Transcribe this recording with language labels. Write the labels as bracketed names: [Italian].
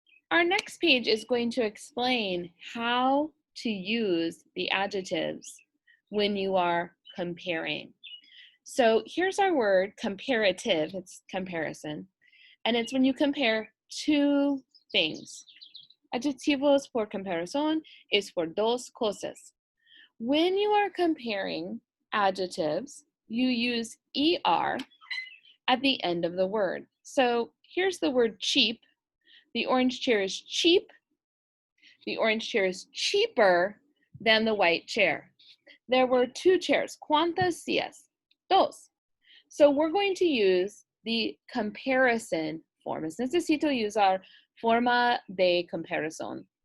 [English] Our next page is going to explain how to use the adjectives when you are comparing. So here's our word comparative, it's comparison, and it's when you compare two things. [Spanish] Adjetivos por comparación es por dos cosas. [English] When you are comparing adjectives, you use ER at the end of the word. So here's the word cheap. The orange chair is cheap. The orange chair is cheaper than the white chair. There were two chairs. [Spanish] ¿Cuántas sillas? Dos. [English] So we're going to use the comparison form. [Spanish] Necesito usar forma de comparación.